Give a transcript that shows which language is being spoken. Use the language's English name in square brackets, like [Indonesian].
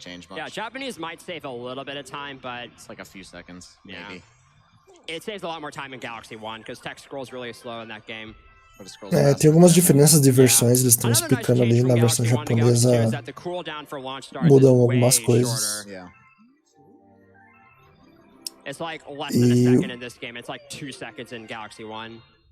[English] Yeah, Japanese might save a little bit of time, but it's like a few seconds, maybe. It saves a lot more time in Galaxy 1 because text scrolls really slow in that game. [Portuguese] Tem algumas diferenças de versões, eles estão explicando ali na versão japonesa, mudam algumas coisas. [English] It's like less than a second in this game. It's like 2 seconds in Galaxy 1.